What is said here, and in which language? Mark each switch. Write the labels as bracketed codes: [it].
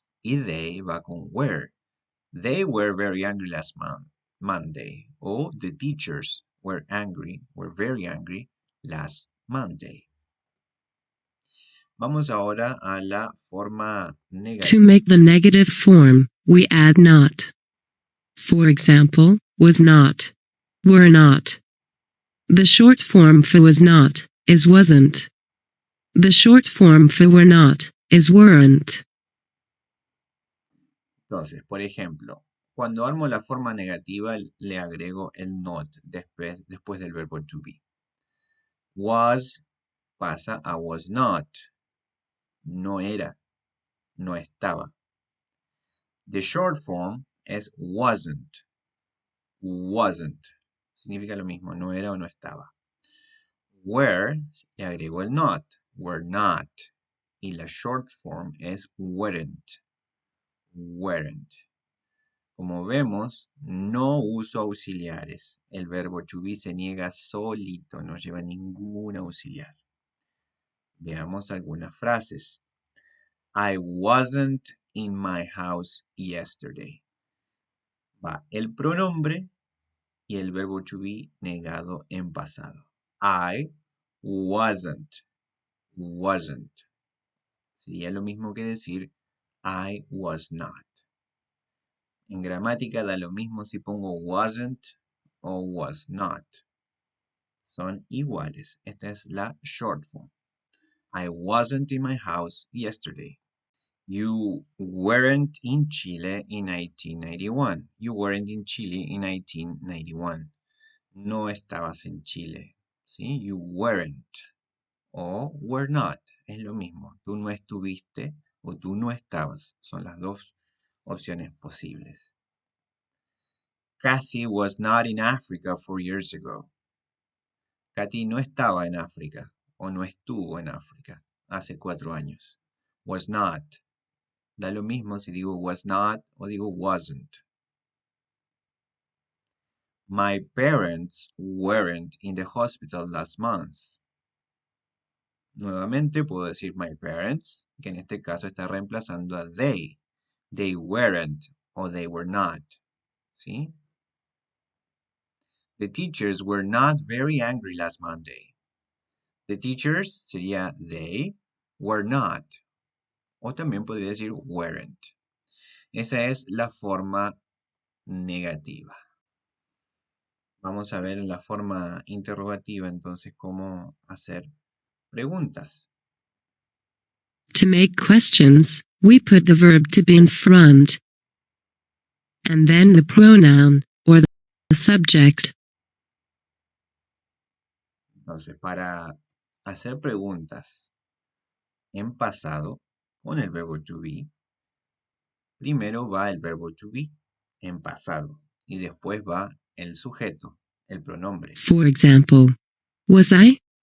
[es] Y they va con were. [en] They were very angry last Monday. O the teachers were very angry last Monday. [es] Vamos ahora a la forma negativa. [en] To make the negative form, we add not. For example, was not, were not. The short form for was not is wasn't. The short form for were not is weren't. [es] Entonces, por ejemplo, cuando armo la forma negativa, le agrego el not después del verbo to be. Was pasa a was not. No era, no estaba. [en] The short form es wasn't. Wasn't. [es] Significa lo mismo, no era o no estaba. Were, le agrego el not. Were not. Y la short form es weren't. Weren't. Como vemos, no uso auxiliares. El verbo to be se niega solito, no lleva ningún auxiliar. Veamos algunas frases. [en] I wasn't in my house yesterday. [es] Va el pronombre y el verbo to be negado en pasado. [en] I wasn't. Wasn't. [es] Sería lo mismo que decir [en] I was not. [es] En gramática da lo mismo si pongo wasn't o was not. Son iguales. Esta es la short form. [en] I wasn't in my house yesterday. You weren't in Chile in 1991. You weren't in Chile in 1991. [es] No estabas en Chile. ¿Sí? [en] You weren't. [es] O were not. Es lo mismo. Tú no estuviste o tú no estabas. Son las dos opciones posibles. [en] Kathy was not in Africa 4 years ago. [es] Kathy no estaba en África o no estuvo en África hace 4 años. [en] Was not. [es] Da lo mismo si digo was not o digo wasn't. [en] My parents weren't in the hospital last month. [es] Nuevamente puedo decir my parents, que en este caso está reemplazando a they. [en] They weren't o they were not. ¿Sí? The teachers were not very angry last Monday. The teachers sería they were not. [es] O también podría decir weren't. Esa es la forma negativa. Vamos a ver en la forma interrogativa entonces cómo hacer preguntas. [en] To make questions, we put the verb to be in front, and then the pronoun or the subject. [es] Entonces, para hacer preguntas en pasado con el verbo to be, primero va el verbo to be en pasado y después va el sujeto, el pronombre. [en] For example, was I?